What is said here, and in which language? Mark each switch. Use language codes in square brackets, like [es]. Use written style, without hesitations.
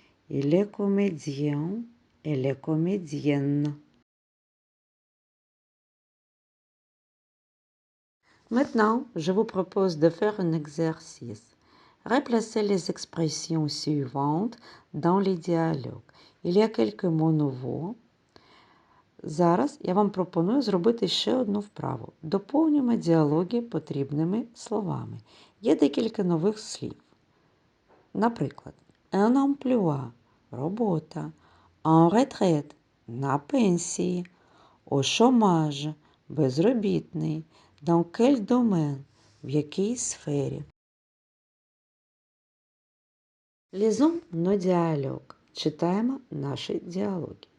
[fr] Il est comédien, elle est comédienne. Maintenant, je vous propose de faire un exercice. Replacez les expressions suivantes dans les dialogues. Il y a quelques mots nouveaux. [uk] Зараз я вам пропоную зробити ще одну вправу. Доповнюємо діалоги потрібними словами. Є декілька нових слів. Наприклад, [fr] un emploi [uk] робота. [fr] En retraite – [uk] на пенсії. [fr] Au chômage – [uk] безробітний. [fr] Dans quel domaine – [uk] в якій сфері. [fr] Lisons nos dialogues. [uk] Читаємо наші діалоги.